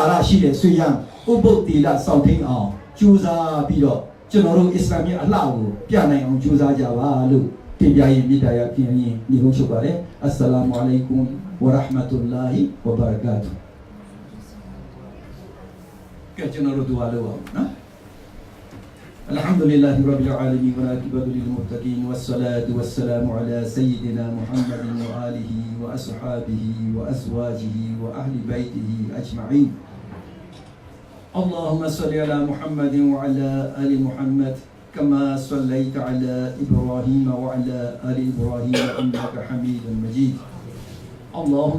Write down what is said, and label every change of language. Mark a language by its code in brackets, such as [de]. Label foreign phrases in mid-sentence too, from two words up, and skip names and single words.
[my] ရရှိတဲ့ဆွေရန်ဥပုပ်တီလစောင့်ထိန်အောင်ကြိုးစားပြီးတော့ကျွန်တော်တို့အစ္စလာမ်ရဲ့အလှကိုပြနိုင်အောင်ကြိုးစားကြပါလို့တင်ပြရင်မြစ်တာရပြင်ရင်ညီကုန်းချုပ်ပါတယ် [ar] السلام عليكم ورحمة الله وبركاته ကဲကျွန်တော်တို့ဒူအာလုပ်အောင်နော် الحمد لله رب العالمين والعاقبة للمتقين والصلاة والسلام على سيدنا محمد وآله وأصحابه وأزواجه وأهل بيته أجمعين اللهم صل على محمد وعلى آل محمد كما صليت على إبراهيم وعلى آل إبراهيم إنك حميد مجيد اللهم